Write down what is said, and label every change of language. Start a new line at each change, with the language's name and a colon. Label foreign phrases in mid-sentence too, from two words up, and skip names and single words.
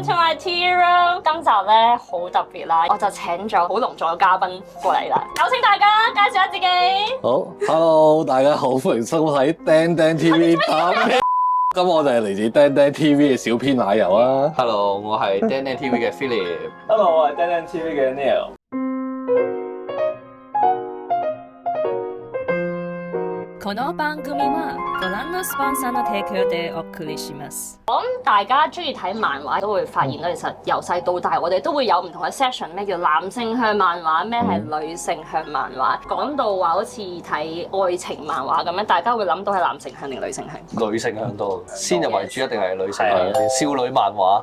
Cantonese: 係 T-Room， 今集咧好特別啦，我就請咗好隆重嘅嘉賓過嚟啦，有請大家介紹下自己。好 ，Hello， 大家好，歡迎收睇釘釘 TV 打咩？咁我哋係嚟自釘釘 TV 嘅小編奶油啊。 Hello， 我係釘釘 TV 嘅 Philip。Hello，我係釘釘 TV 嘅 Neil。
Japanese: この番組はご覧のスポンサーの提供でお送りします。
Cantonese: 我諗大家中意睇漫畫都會發現到，其實由細到大我哋都會有唔同嘅 section， 咩叫男性向漫畫，咩係女性向漫畫。講到話好似睇愛情漫畫咁樣，大家會諗到係男性向定女性向？女性向多，先入為主一定係女性向，少女漫畫。